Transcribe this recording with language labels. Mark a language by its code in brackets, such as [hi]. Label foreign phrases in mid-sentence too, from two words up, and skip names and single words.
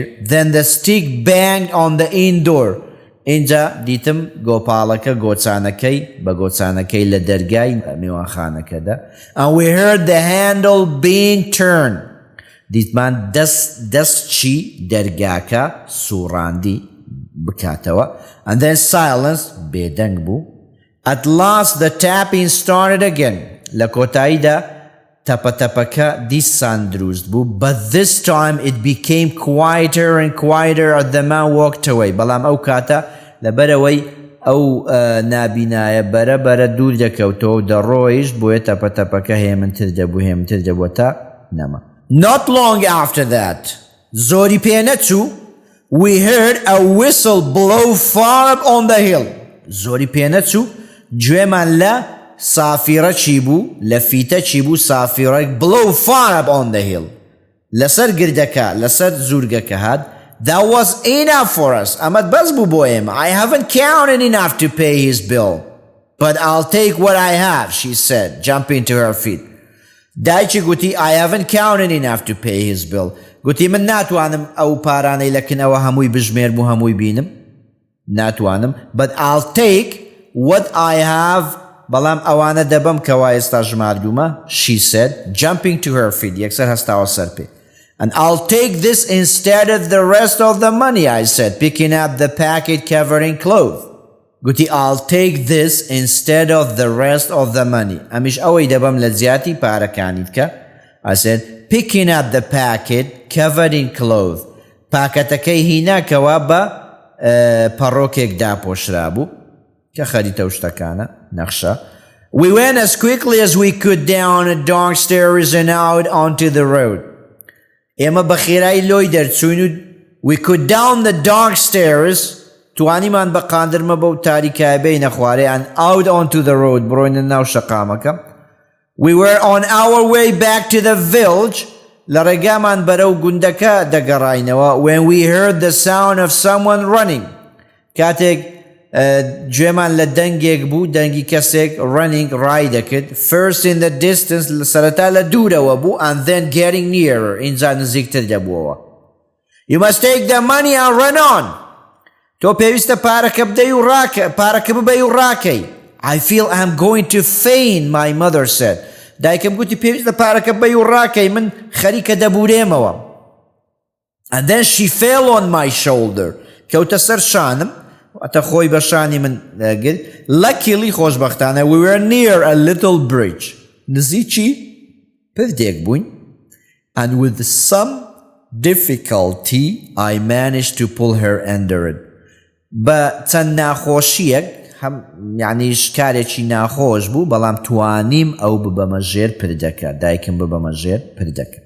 [en] Then the stick banged on the indoor. [ckb] اینجا دیتم گۆپاڵەکە گۆچانەکەی بە گۆچانەکەی لە دەرگای میوانخانەکەدا. [en] And we heard the handle being turned. [ckb] دیتمان دەستچی دەرگاکە سوڕاندی بکاتەوە. [en] And then silence [ckb] بێدەنگ بوو. [en] At last the tapping started again. [ckb] لە کۆتاییدا تەپەتەپەکە دیسان دروست بوو. [en] But this time it became quieter and quieter as the man walked away. [ckb] بەڵام ئەو کاتە لەبەرەوەی ئەو نابینایە بەرە دوور دەکەوتەوە و دەڕۆیشت بۆیە تەپەتەپەکە هێمنتر دەبوو تا نەما. [en] Not long after that, [ckb] زۆری پێ نەچوو, [en] we heard a whistle blow far up on the hill. [ckb] زۆری پێ نەچوو گوێمان لە سافیرە چی بوو لە فیتە چی بوو سافیرە [en] blow far up on the hill [ckb] لەسەر گردەکە لەسەر زورگەکە هات. [en] That was enough for us. [ckb] ئەمەت بەس بوو بۆ ئێمە. [en] I haven't counted enough to pay his bill, but I'll take what I have, she said, jumping to her feet. [ckb] دایکی گوتی [en] I haven't counted enough to pay his bill. [ckb] گوتی من ناتوانم ئەو پارانەی لەکنەوە هەمووی بژمێرم و هەمووی بینم. ناتوانم. [en] But I'll take what I have. [ckb] بەڵام ئەوانە دەبم کەوا ئێستا ژماردوومە, [en] she said, jumping to her feet. [ckb] یەکسەر هەستاوە سەر پێ. [en] And I'll take this instead of the rest of the money, I said, picking up the packet covered in cloth. گوتی I'll take this instead of the rest of the money. [ckb] ئەمیش ئەوەی دەبم لە زیاتی پارەکانی بکە. [en] I said, picking up the packet covered in cloth. [ckb] پاکەتەکەی هینا کەوا بە پەڕۆکێک داپۆشرا بوو کە خەریتە و شتەکانە نەخشە. [en] We went as quickly as we could down a dark stairs and out onto the road. [ckb] ئێمە بە خێرایی لۆی دەرچوین و [en] we could down the dark stairs [ckb] توانیمان بە قاندرمە بەو تاریکای بینە خوارێ [en] and out onto the road [ckb] بڕۆینە ناو شەقامەکە. [en] We were on our way back to the village [ckb] لە ڕێگامان بەرەو گوندەکە دەگەڕاینەوە [en] when we heard the sound of someone running. [ckb] کاتێک گوێمان لە دەنگێک بوو دەنگی کەسێک running ڕای دەکرد. [en] First in the distance [ckb] سەرەتا لە دوورەوە بوو [en] and then getting nearer [ckb] اینجا نزیکتر دەبووەوە. [en] You must take the money and run on. [ckb] تۆ پێویستە پارەکە بدەی و پارەکە ببەی و ڕاکەی. [en] I feel I'm going to faint, my mother said. [ckb] دایکم گوتی پێویستە پارەکە ببەی و ڕاکەی من خەریکە دەبورێمەوە. [en] And then she fell on my shoulder. [ckb] کەوتە سەر شانم ئەتە خۆی بە شانی من گرت. [en] Luckily خۆشبەختانە we were near a little bridge. [ckb] نزیکی پردێک بووین. [en] And with some difficulty I managed to pull her under it. [ckb] بە چەند ناخۆشیەک یعنی شکارێکی ناخۆش بوو بەڵام توانیم ئەو ببەمە ژێر پردەکە دایکم ببەمە ژێر پردەکە.